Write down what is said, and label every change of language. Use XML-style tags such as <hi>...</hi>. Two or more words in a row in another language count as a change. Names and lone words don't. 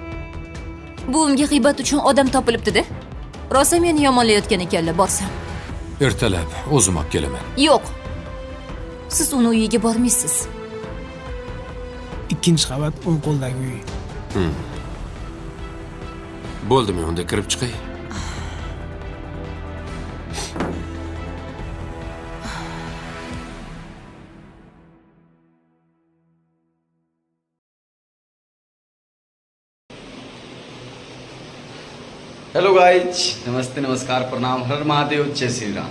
<uz>Buvimga g'iybat uchun odam topilibdi-da. Rosa meni yomonlayotgan ekanlar, borsam. ertalab o'zim olib kelaman. Yo'q. Siz uni uyiga bormaysiz. Ikkinchi qavat o'ng qo'ldagi uy. Bo'ldimi, unda kirib chiqay.</uz> <en>hello guys,</en> <hi>नमस्ते, नमस्कार, प्रणाम, हर महादेव, जय श्री राम।</hi>